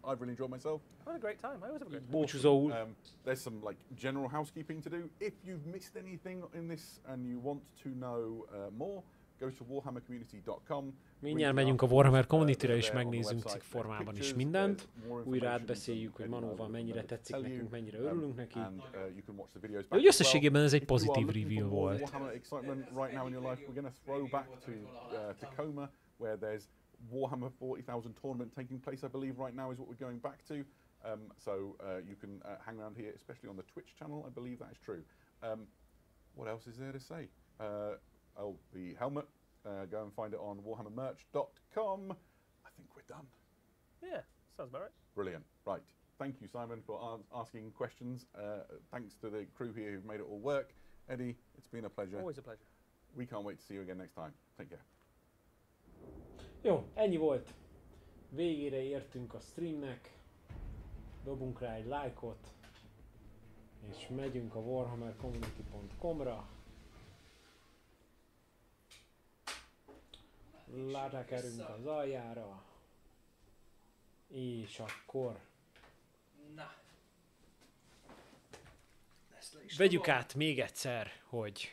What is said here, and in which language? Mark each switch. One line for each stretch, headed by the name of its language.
English: I've really enjoyed myself. I had a great time. I always have a great time.
Hungarian: Búcsúzóul.
English: There's some like general housekeeping to do. If you've missed anything in this and you want to know more, go to warhammercommunity.com.
Hungarian: Mindjárt megyünk a Warhammer Community-re és megnézzünk cikk formában is mindent. Újra átbeszéljük, hogy Manóval mennyire tetszik nekünk, mennyire örülünk neki. Úgy összességében ez egy pozitív review volt.
English: Tacoma, where there's Warhammer 40,000 tournament taking place, I believe right now is what we're going back to. So you can hang around here, especially on the Twitch channel. I believe that is true. What else is there to say? The helmet. Go and find it on warhammermerch.com. I think we're done. Yeah, sounds about right. Brilliant. Right. Thank you, Simon, for asking questions. Thanks to the crew here who've made it all work. Eddie, it's been a pleasure. Always a pleasure. We can't wait to see you again next time. Take care.
Hungarian: Jó, ennyi volt. Végére értünk a streamnek. Dobunk rá egy lájkot. És megyünk a warhammercommunity.com-ra. Rákerünk az aljára, és akkor vegyük át még egyszer, hogy...